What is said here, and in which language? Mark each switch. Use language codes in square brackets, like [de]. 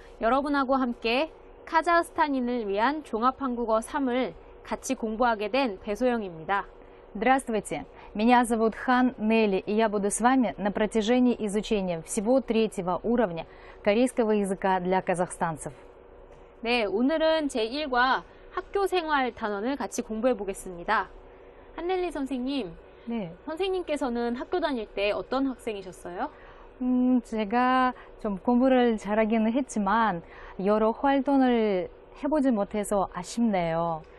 [ko] 여러분하고 함께 카자흐스탄인을 위한 종합한국어 3을 같이 공부하게 된 배소영입니다. [ru] Здравствуйте, меня зовут Хан Нелли, и я буду с вами на протяжении изучения всего 3-го уровня корейского языка для казахстанцев. [ko] 네, 오늘은 제1과 학교 생활 단원을 같이 공부해 보겠습니다. 한넬리 선생님, 네. 선생님께서는 학교 다닐 때 어떤 학생이셨어요? 제가 좀 공부를 잘하기는 했지만 여러 활동을 해보지 못해서 아쉽네요.